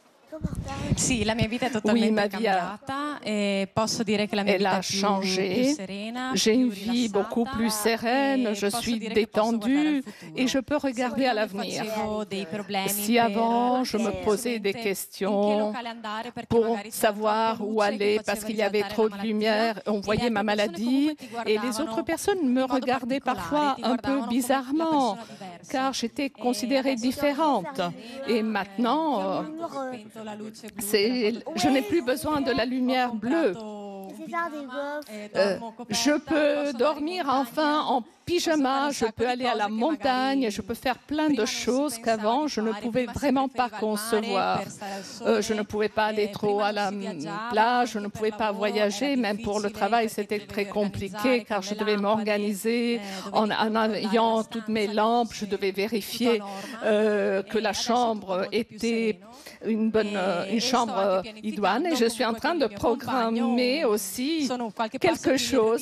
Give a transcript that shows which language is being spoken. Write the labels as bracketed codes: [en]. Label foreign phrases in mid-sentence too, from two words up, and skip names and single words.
[it] Sì, la mia vita è [fr] Oui, [it] totalmente [fr] ma vie [it] cambiata e posso dire che la mia [fr] elle [it] vita [fr] a [it] è più [fr] changé. [it] serena, [fr] J'ai une [it] più [fr] vie beaucoup plus sereine, [it] rilassata [fr] je [it] e posso [fr] suis [it] dire che posso guardare al [fr] détendue et je [it] futuro. [fr] peux [it] Se [fr] regarder à [it] prima mi [fr] l'avenir. [it] facevo dei problemi [fr] Si [it] per [fr] avant je me [it] capire [fr] posais des [it] assolutamente in che [fr] questions [it] locale andare perché [fr] pour [it] magari c'era [fr] savoir [it] troppo [fr] où [it] luce che [fr] aller parce [it] faceva [fr] qu'il y avait [it] risaltare la [fr] trop de [it] malattia [fr] lumière, on [it] e le [fr] voyait ma [it] altre persone [fr] maladie [it] comunque ti [fr] et les autres [it] guardavano [fr] personnes me [it] in modo [fr] regardaient [it] particolare, [fr] parfois [it] ti [fr] un peu [it] guardavano come la [fr] bizarrement [it] persona diversa. [fr] car j'étais [it] E [fr] considérée [it] adesso sono [fr] différente. [it] serena, [fr] Et [it] io [fr] maintenant, [it] ho spento la luce blu della foto [fr] je n'ai plus besoin de la lumière bleue. Je peux dormir enfin en pyjama, je peux aller à la montagne, je peux faire plein de choses qu'avant je ne pouvais vraiment pas concevoir. Je ne pouvais pas aller trop à la plage, je ne pouvais pas voyager, même pour le travail c'était très compliqué car je devais m'organiser en ayant toutes mes lampes, je devais vérifier que la chambre était une chambre idoine et je suis en train de programmer aussi quelque chose.